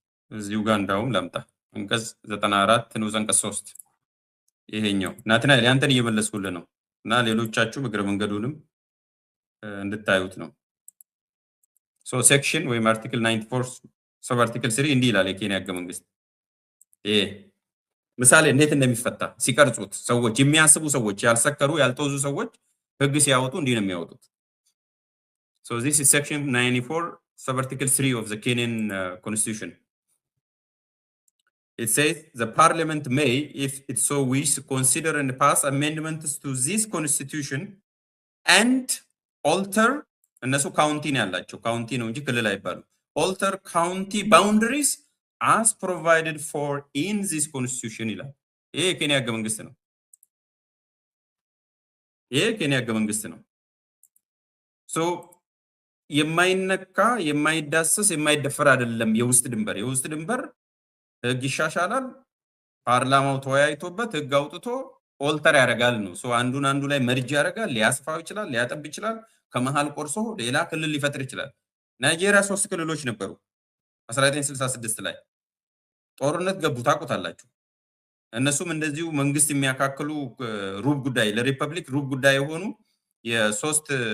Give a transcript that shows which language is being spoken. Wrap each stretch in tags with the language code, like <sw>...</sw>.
<am>እዚሁ ጋር እንዳውም ላምጣ። አንቀጽ 94 ንዑስ አንቀጽ 3 ይሄኛው ናትናኤል ያንተን እየመለስኩልህ ነው እና ሌሎቻችሁ እግረ መንገዱንም እንድታዩት ነው። ሴክሽን ወይም አርቲክል 94 ሰብ አርቲክል 3 እንዲህ ይላል የኬንያ ህገ መንግስት። ይሄ ምሳሌ እንዴት እንደሚፈታ ሲቀርጹት ሰዎች የሚያስቡ ሰዎች ያልሰከሩ ያልተወዙ ሰዎች ህግ ሲያወጡ እንዲህ ነው የሚያወጡት።</am> <en>this is section 94 sub article 3 of the Kenyan constitution. It says the parliament may, if it so wish, consider and pass amendments to this constitution and alter,</en> <am>እነሱ ካውንቲ ነው ያላቸው፣ ካውንቲ ነው እንጂ ክልል አይባሉ።</am> <en>alter county boundaries as provided for in this constitution</en> <am>ይላል። ይሄ የኬንያ ህገ መንግስት ነው። ይሄ የኬንያ ህገ መንግስት ነው። ሶ የማይነካ የማይዳሰስ የማይደፈር አይደለም የውስጥ ድንበር። የውስጥ ድንበር ህግ ይሻሻላል፣ ፓርላማው ተወያይቶበት ህግ አውጥቶ ኦልተር ያደርጋል ነው። ሶ አንዱ ላይ መርጅ ያደርጋል፣ ሊያስፋው ይችላል፣ ሊያጠብ ይችላል፣ ከመሃል ቆርሶ ሌላ ክልል ሊፈጥር ይችላል። ናይጄሪያ 3 ክልሎች ነበሩ 1966 ላይ ጦርነት ገቡ፣ ታውቁታላችሁ። እነሱም እንደዚሁ መንግስት የሚያካክሉ ሩብ ጉዳይ ለሪፐብሊክ ሩብ ጉዳይ የሆኑ የሶስት</am>